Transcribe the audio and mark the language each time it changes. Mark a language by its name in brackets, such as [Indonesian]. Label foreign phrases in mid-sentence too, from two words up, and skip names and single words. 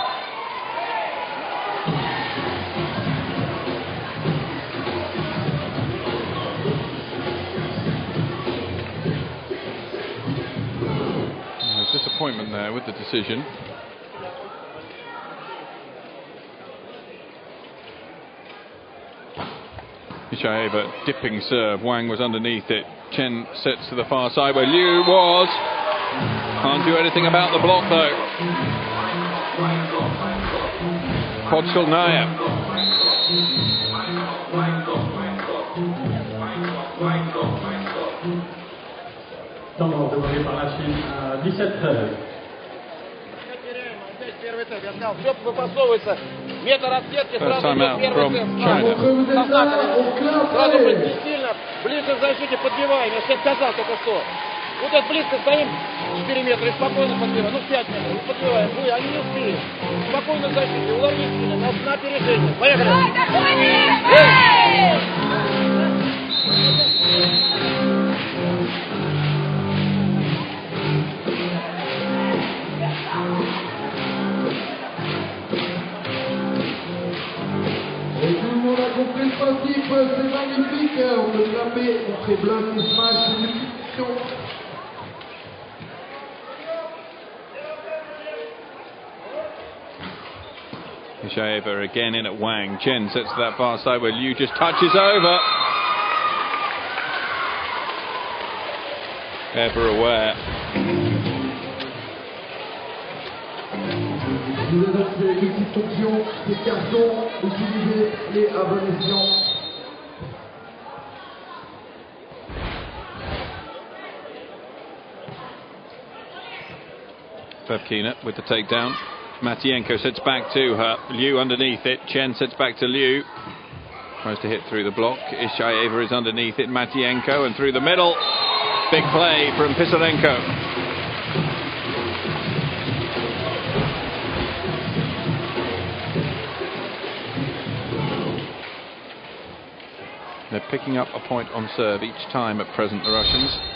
[English] There's disappointment there with the decision. Ishaeva dipping serve. Wang was underneath it. Chen sets to the far side where Liu was. Can't do anything about the block though. Podkolnaya. [French] Temps demandé par la Chine à 17-13. [Russian] Все выпасовывается. Метр от сетки, сразу [English] Time [Russian] идет [English] out [Russian] первый [English] from [Russian] темп. [English] China. [Russian] Сразу не сильно, ближе к защите подбиваем. Я тебе сказал только что. Вот это близко стоим 4 метра и спокойно подбиваем. Ну 5 метров и подбиваем. Вы, они не успели. Спокойно в защите, уловить сильно, на опережение. Поехали. [French] Et tout le monde a compris le principe, c'est magnifique, on peut frapper, on fait bloc, on smash, c'est une discussion. [English] Ishaeva again in at Wang. Chen sets to that far side where Liu just touches over. Ever aware. [French] Vous avez donc ces multifonctions, ces cartons, utilisez-les à bon escient. [English] Babkina with the takedown. Matienko sets back to her. Liu underneath it. Chen sets back to Liu. Tries to hit through the block. Ishaeva is underneath it. Matienko and through the middle. Big play from Pisarenko. They're picking up a point on serve each time at present, the Russians.